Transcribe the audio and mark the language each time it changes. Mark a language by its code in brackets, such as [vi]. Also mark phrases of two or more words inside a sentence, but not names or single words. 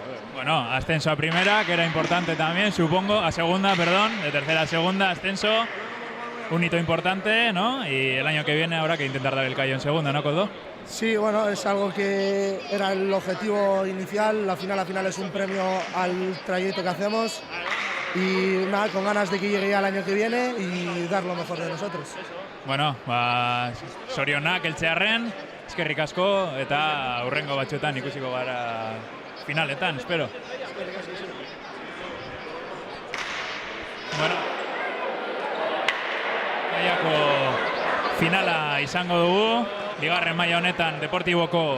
[es] Bueno, ascenso a primera, que era importante también, supongo, a segunda, perdón, de tercera a segunda, ascenso, un hito importante, ¿no? Y el año que viene habrá que intentar dar el callo en segunda, ¿no, Koldo? Sí, bueno, es algo que era el objetivo inicial, la final es un premio al trayecto que hacemos y nada, con ganas de que llegue ya el año que viene y dar lo mejor de nosotros. [eu] Bueno, zorionak eltzearren, eskerrik asko eta hurrengo batzuetan ikusiko gara finaletan, espero. Bueno, mailako finala izango dugu, bigarren maila honetan Deportiboko